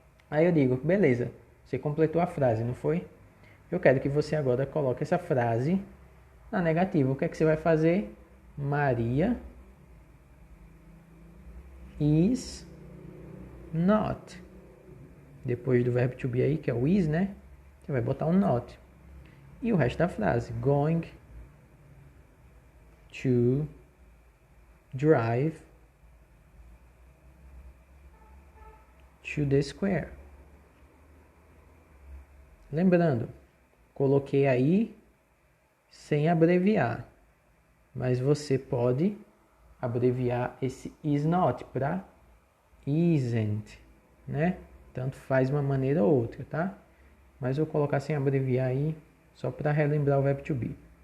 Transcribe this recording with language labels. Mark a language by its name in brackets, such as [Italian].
[Portuguese] Aí eu digo, beleza, você completou a frase, não foi? Eu quero que você agora coloque essa frase na negativa. O que é que você vai fazer? [English] Maria is not. [Portuguese] Depois do verbo to be aí, que é o is, né? Você vai botar um not. E o resto da frase. [English] Going to drive to the square. [Portuguese] Lembrando, coloquei aí sem abreviar. Mas você pode abreviar esse is not para isn't, né? Tanto faz uma maneira ou outra, tá? Mas eu vou colocar sem abreviar aí, só para relembrar o verbo to be.